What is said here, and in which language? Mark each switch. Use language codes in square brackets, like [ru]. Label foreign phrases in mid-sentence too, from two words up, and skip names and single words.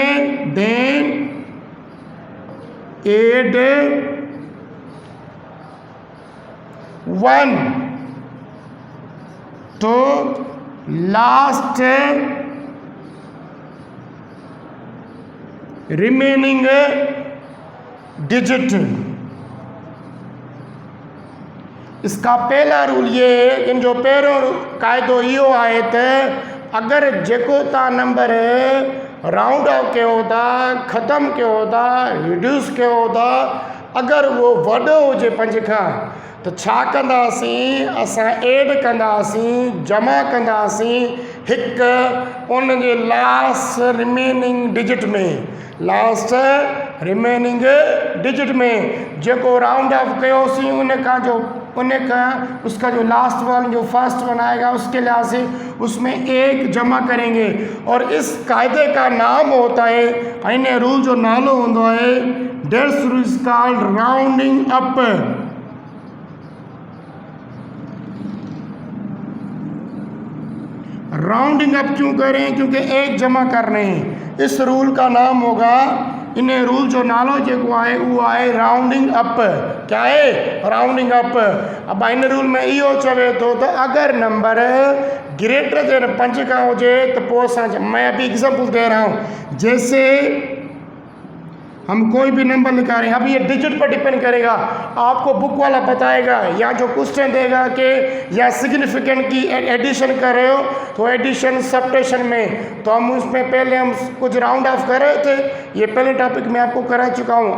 [en] Then add 1 to last remaining digit. [ur] اس کا پہلا رول یہ ہے, [sd] इन जो पहिरियों क़ाइदो इहो आहे त अगर जेको तव्हां नंबर [en] round off [sd] कयो था, ख़तमु कयो था, रिड्यूस कयो था, अगर वो वॾो हुजे 5 खां तो छा कंदासीं? असां एड कंदासीं, जमा कंदासीं हिकु उन जे [en] last remaining digit [sd] में, [en] last remaining digit [sd] में जेको [en] round off [sd] कयोसीं उन [ur] کا اس کا [sd] जो [en] last one, [sd] जो [en] first one [ur] آئے گا اس کے لحاظ سے اس میں 1 جمع کریں گے. اور اس قاعدے کا نام ہوتا ہے, [sd] इन रूल जो नालो होंदो है, [en] this rule is called rounding up. rounding up [ur] کیوں کریں? کیونکہ 1 جمع کر رہے ہیں۔ اس رول کا نام ہوگا, [sd] इन रूल जो नालो जेको आहे वो आहे [en] rounding up. [ur] کیا ہے? [en] rounding up. [sd] अब इन रूल में इहो चवे थो त अगर नंबर [en] greater than [sd] 5 का हुजे तो पोइ असां, [ur] میں ابھی ایگزامپل دے رہا ہوں، جیسے ہم کوئی بھی نمبر لکھا رہے ہیں، اب یہ ڈیجٹ پر ڈیپینڈ کرے گا. آپ کو بک والا بتائے گا یا جو کوئسچن دے گا کہ یا سگنیفیکنٹ کی ایڈیشن کر رہے ہو تو [en] addition subtraction [ur] میں، تو ہم اس میں پہلے ہم کچھ [en] round off [ur] کر رہے تھے، یہ پہلے ٹاپک میں آپ کو کرا چکا ہوں.